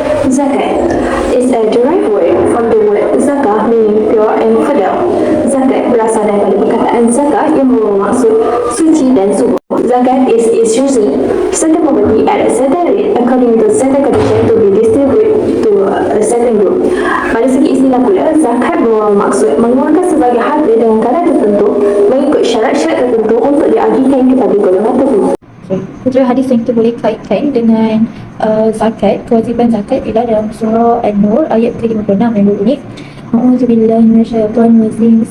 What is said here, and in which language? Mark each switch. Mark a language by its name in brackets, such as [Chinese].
[English] Zakat is a derived word from the word zakah meaning pure and fidel. [Malay] Zakat berasal daripada perkataan zakat yang bermaksud suci dan subuh. [English] Zakat is usually certain property at a certain rate according to certain condition to be distributed to a certain group. [Malay] Pada segi istilah pula, zakat bermaksud mengeluarkan sebagai harta dengan kadar tertentu mengikut syarat-syarat tertentu untuk diagihkan kepada golongan tertentu. Hujah hadis yang kita boleh kaitkan dengan zakat, kewajiban zakat ialah dalam surah An-Nur ayat 56 yang berbunyi [Arabic] A'udzubillahi minasyaitonir rajim.